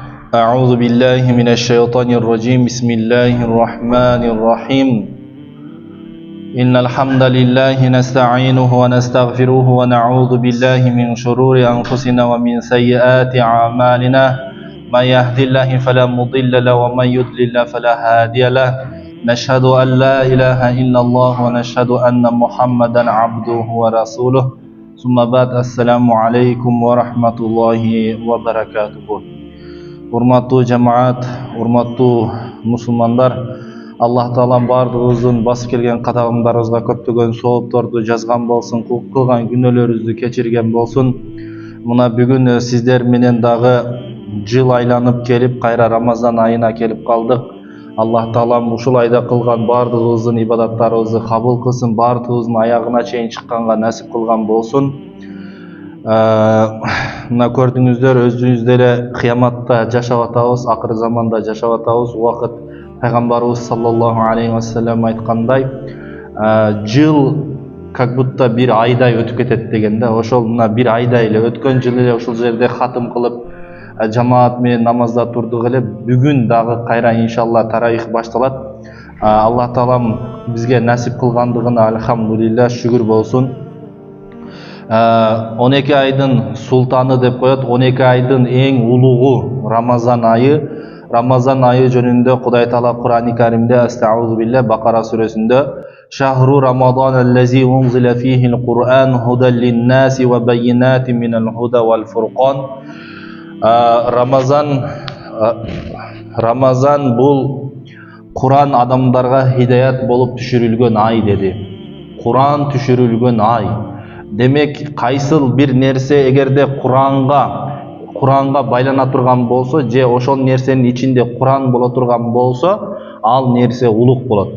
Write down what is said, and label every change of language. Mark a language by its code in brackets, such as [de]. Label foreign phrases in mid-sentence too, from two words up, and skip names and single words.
[ar] أعوذ بالله من الشيطان الرجيم بسم الله الرحمن الرحيم إن الحمد لله نستعينه ونستغفره ونعوذ بالله من شرور أنفسنا ومن سيئات أعمالنا من يهد الله فلا مضل له ومن يضلل فلا هادي له نشهد أن لا إله إلا الله ونشهد أن محمدا عبده ورسوله ثم بعد السلام عليكم ورحمة الله وبركاته. [ky] Урматтуу жамаат, урматтуу мусулмандар, Аллах Таалам бардыгыбыздын басып келген кадамдарыбызга көптөгөн соопторду жазган болсун, кылган күнөөлөрүбүздү кечирген болсун. Мына бүгүн сиздер менен дагы жыл айланып келип, кайра Рамазан айына келип калдык. Аллах Таалам ушул айда кылган бардыгыбыздын ибадаттарыбызды кабыл кылсын, бардыгыбыздын аягына чейин чыкканга насип кылган болсун. Мына көрдүңүздөр, өзүңүз деле кыяматта жашап атабыз, акыр заманда жашап атабыз. Убакыт пайгамбарыбыз [ar] صلى الله عليه وسلم [ky] айткандай, жыл [ru] как будто [ky] бир айдай өтүп кетет дегенде, ошол мына бир айдай эле өткөн жыл эле ушул жерде хатым кылып, жамаат менен намазда турдук эле. Бүгүн дагы кайра иншалла таравих башталат. Аллах Таалам бизге насип кылгандыгына альхамдулилля, шүгүр болсун. 12 айдын султаны деп коет, 12 айдын эң улугу Рамазан айы. Рамазан айы жөнүндө Кудай Таала Кур'ан-ы Каримде [ar] أعوذ بالله [ky] Бакара сүрөсүндө [ar] شهر رمضان الذي أنزل فيه القرآن هدى للناس وبينات من الهدى والفرقان. [ky] Рамазан бул Кур'ан адамдарга хидаят болуп түшүрүлгөн ай деди. Кур'ан түшүрүлгөн ай. Демек, кайсыл бир нерсе эгерде Куранга байлана турган болсо, же ошол нерсенин ичинде Куран боло турган болсо, ал нерсе улук болот.